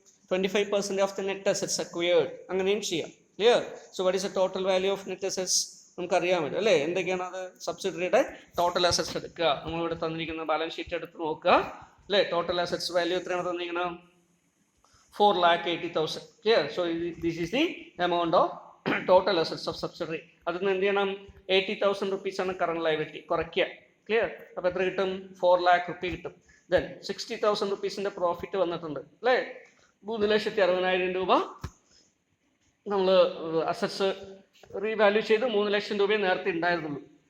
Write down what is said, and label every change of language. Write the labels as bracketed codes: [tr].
[en] 25% of the net assets acquired, [ml] അങ്ങനെയും ചെയ്യാം. [en] Clear? So what is the total value of net assets? [ml] നമുക്കറിയാമല്ലോ അല്ലേ. എന്തൊക്കെയാണ് അത്? സബ്സിഡറിയുടെ ടോട്ടൽ അസറ്റ്സ് എടുക്കുക. നമ്മളിവിടെ തന്നിരിക്കുന്ന ബാലൻസ് ഷീറ്റ് എടുത്ത് നോക്കുക അല്ലേ. ടോട്ടൽ അസറ്റ്സ് വാല്യൂ എത്രയാണ് തന്നിരിക്കുന്നത്? [en] 4,80,000. Clear? So this is the amount of total assets of subsidiary. [ml] അതിൽ നിന്ന് എന്ത് ചെയ്യണം? 80,000 rupees ആണ് കറണ്ട് ലയബിലിറ്റി കുറയ്ക്കുക. ക്ലിയർ? അപ്പോൾ എത്ര കിട്ടും? 4 lakh rupees കിട്ടും. ദെൻ 60,000 റുപ്പീസിൻ്റെ പ്രോഫിറ്റ് വന്നിട്ടുണ്ട് അല്ലേ. 3,60,000 രൂപ നമ്മൾ അസറ്റ്സ് റീവാല്യൂ ചെയ്ത് 3 ലക്ഷം രൂപയെ നേരത്തെ ഉണ്ടായിരുന്നുള്ളൂ.